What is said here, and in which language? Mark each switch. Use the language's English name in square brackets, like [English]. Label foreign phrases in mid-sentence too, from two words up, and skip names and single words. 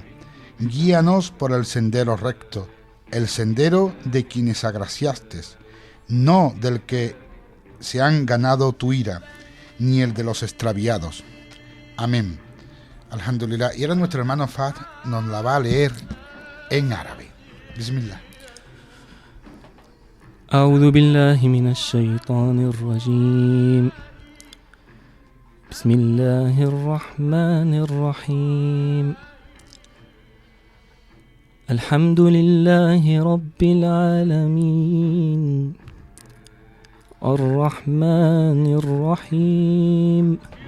[Spanish] Guíanos por el sendero recto, el sendero de quienes agraciaste, no del que se han ganado tu ira, ni el de los extraviados. Amén. Alhamdulillah. Y ahora nuestro hermano Fahd nos la va a leer en árabe. Bismillah. [Arabic] أعوذ بالله من الشيطان الرجيم بسم الله الرحمن الرحيم الحمد لله رب العالمين الرحمن الرحيم